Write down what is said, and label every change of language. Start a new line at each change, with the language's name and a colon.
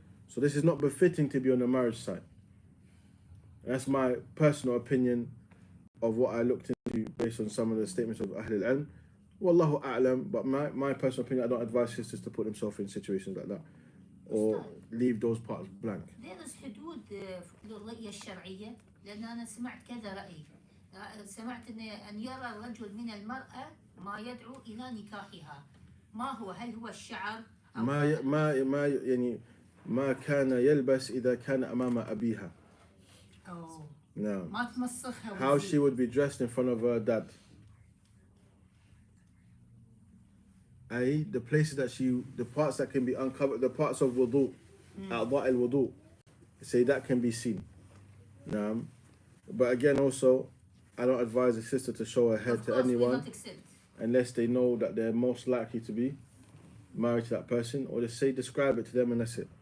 English: So this is not befitting to be on the marriage side. That's my personal opinion of what I looked into based on some of the statements of Ahl al-Ilm. Wallahu a'lam, but my personal opinion, I don't advise sisters to put themselves in situations like that or leave those parts blank. There is
Arabic: حدود للرؤية الشرعية لأن أنا سمعت كذا رأي. سمعت أن يرى الرجل من المرأة ما يدعو إلى نكاحها. ما هو؟ هل هو الشعر؟ ما يعني ما كان يلبس إذا كان أمام أبيها. أو
English: No.
Arabic: ما تمسخها.
English: How she would be dressed in front of her dad. The places that the parts that can be uncovered, the parts of wudu, a'dha' al-wudu, say that can be seen. But again, also, I don't advise a sister to show her head to anyone unless they know that they're most likely to be married to that person, or just say describe it to them and that's it.